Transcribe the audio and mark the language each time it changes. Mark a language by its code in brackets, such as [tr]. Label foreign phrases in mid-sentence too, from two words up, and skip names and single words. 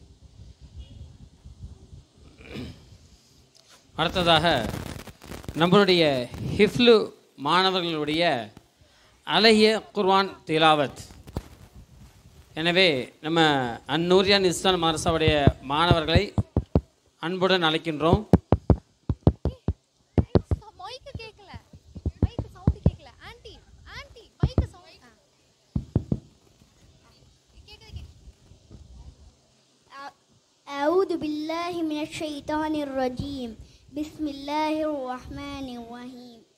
[ta] அடுத்ததாக நம்மளுடைய ஹிஃப்லு மாணவர்களுடைய அழகிய குர்ஆன் திலாவத். எனவே நம்ம அன்னூரியான் இஸ்லான் மதரசாவுடைய மாணவர்களை அன்புடன் அழைக்கின்றோம். [ar] أعوذ بالله من الشيطان الرجيم بسم الله الرحمن الرحيم